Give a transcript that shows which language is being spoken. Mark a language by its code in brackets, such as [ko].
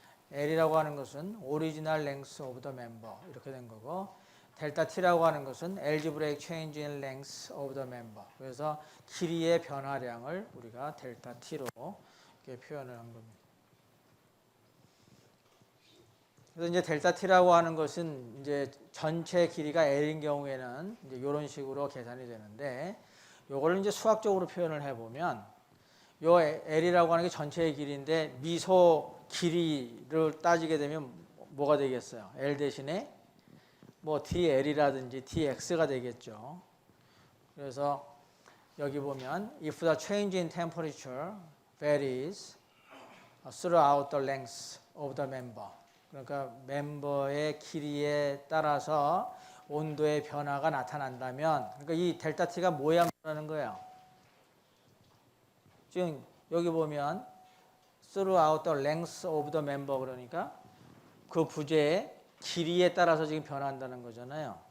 [ko] L이라고 하는 것은 [en] original length of the member [ko] 이렇게 된 거고 델타 T라고 하는 것은 [en] algebraic change in length of the member. [ko] 그래서 길이의 변화량을 우리가 델타 T로 이렇게 표현을 한 겁니다. 그래서 이제 델타 T라고 하는 것은 이제 전체 길이가 L인 경우에는 이제 이런 식으로 계산이 되는데 요거를 이제 수학적으로 표현을 해보면 요 L이라고 하는 게 전체의 길이인데 미소 길이를 따지게 되면 뭐가 되겠어요? L 대신에 뭐 DL이라든지 DX가 되겠죠. 그래서 여기 보면 [en] if the change in temperature varies throughout the length of the member. [ko] 그러니까 멤버의 길이에 따라서 온도의 변화가 나타난다면 그러니까 이 델타 T가 뭐에 함수라는 거예요? 지금 여기 보면 [en] throughout the length of the member [ko] 그러니까 그 부재의 길이에 따라서 지금 변화한다는 거잖아요.